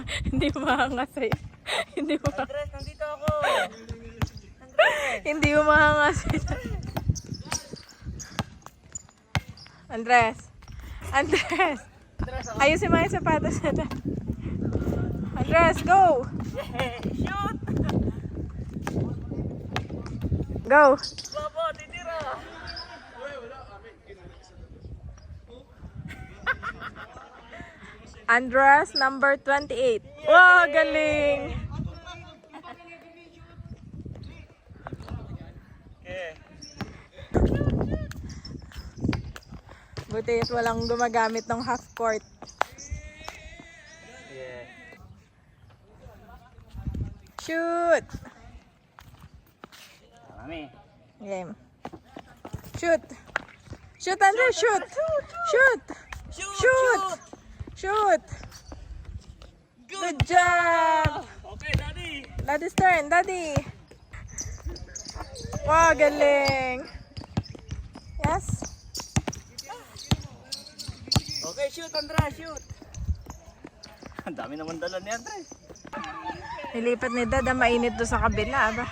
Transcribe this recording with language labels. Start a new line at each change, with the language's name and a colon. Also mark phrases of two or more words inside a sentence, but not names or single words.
Filipino: Hindi mahanga sa'yo. Hindi Andres, nandito ako. mahanga sa'yo. Andres. Ayusin mo yung sapatos na. Andres, go!
English: Yeah, shoot. Go!
Filipino: Babo, titira. Andres, number 28.
English: Wow,
Filipino: galing!
English: Okay.
Filipino: Buti at walang gumagamit ng half court.
English: Yeah. Shoot!
Filipino: Mami.
English: Game. Shoot! Shoot, Andrew! Shoot! Shoot! Shoot! Shoot! Good job! Okay, Daddy. Daddy's turn, Daddy!
Filipino: Wow, galing!
English: Yes? Okay, shoot, Andres, shoot.
Filipino: Ang dami naman dala ni Andres. Nilipat ni Dad, mainit doon sa kabila, ba?